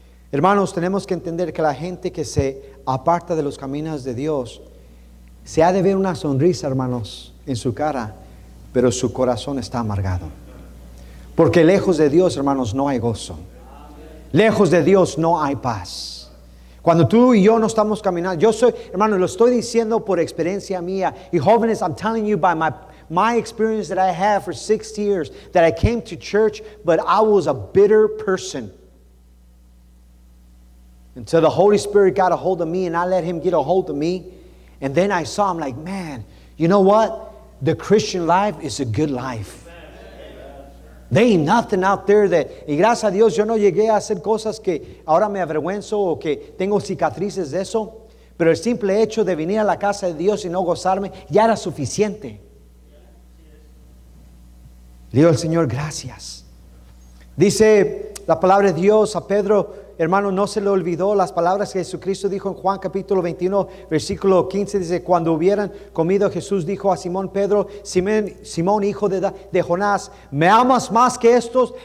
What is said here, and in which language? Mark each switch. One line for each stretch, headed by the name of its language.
Spanish: Hermanos, tenemos que entender que la gente que se aparta de los caminos de Dios, se ha de ver una sonrisa, hermanos, en su cara, pero su corazón está amargado. Porque lejos de Dios, hermanos, no hay gozo. Lejos de Dios no hay paz. Cuando tú y yo no estamos caminando, yo soy, hermano, lo estoy diciendo por experiencia mía. Y jóvenes,
English: I'm telling you by my experience that I have for 6 years, that I came to church, but I was a bitter person. Until the Holy Spirit got a hold of me and I let Him get a hold of me. And then I saw, I'm like, man, you know what? The Christian life is a good life. There ain't nothing out there that,
Spanish: y gracias a Dios yo no llegué a hacer cosas que ahora me avergüenzo o que tengo cicatrices de eso, pero el simple hecho de venir a la casa de Dios y no gozarme ya era suficiente. Le digo al Señor, gracias. Dice la palabra de Dios a Pedro, hermano, no se le olvidó las palabras que Jesucristo dijo en Juan capítulo 21, versículo 15, dice, cuando hubieran comido, Jesús dijo a Simón Pedro, Simón, hijo de Jonás, ¿me amas más que estos?